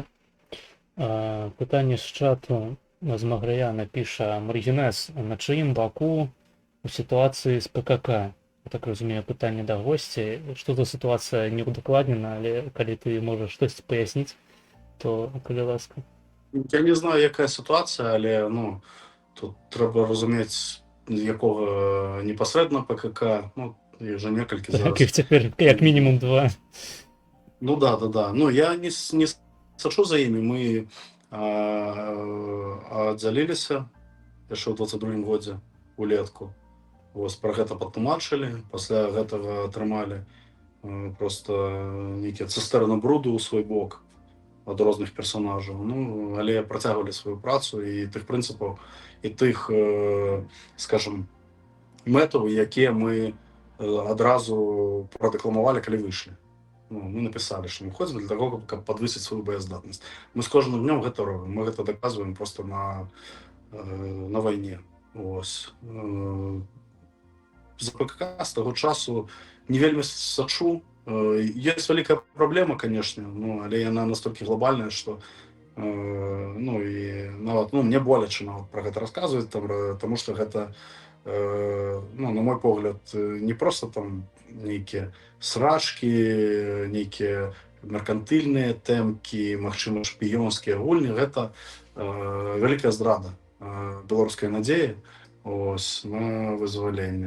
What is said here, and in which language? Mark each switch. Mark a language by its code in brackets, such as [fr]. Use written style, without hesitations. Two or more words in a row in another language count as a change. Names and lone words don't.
[be] Пытанне з чату з Маграяна піша: Маргінез, на чыім баку у сітуацыі з ПКК? так разумею, пытанне да госці. Што за сітуацыя не ўдакладнена, але калі ты можаш штосьці паясніць, то калі ласка. [uk] Я не знаю, якая ситуація, але ну, тут треба розуміти, якого непосредственно ПКК, ну, їх вже некілька [be] Так, зараз. [uk] їх тепер як мінімум 2. [be] Ну да, да, да. Ну, я не сачу за імі. Ми аддзяліліся яшчэ ў 22 годзе улетку. Вось пра гэта патлумачылі, пасля гэтага атрымалі просто нейкія цыстэрны бруду ў свой бок ад розных персонажаў. Ну, але працягвалі сваю працу і тых прынцыпаў і тых, скажем, мэтаў, якія мы адразу прадэкламавалі, калі выйшлі. [uk] Ну, мы написали, що ми входимо для того, каб підвищити свою боєздатність. Ми з кожним днем гэта робимо. Ми гэта доказуємо просто на війні. Ось. [be] За ПКК [uk] з того часу [be] не вельми сачу. [uk] Є велика проблема, [be] конечно, ну, [uk] але вона настільки глобальна, що [be] ну, і нават, ну, мне боляче нават про гэта розказувати, тому що гэта, ну, на мой погляд, не просто там нейкія срачкі, нейкія меркантыльныя тэмкі, магчыма, шпіёнскія гульні, гэта вялікая здрада беларускай надзеі ось, на вызваленне.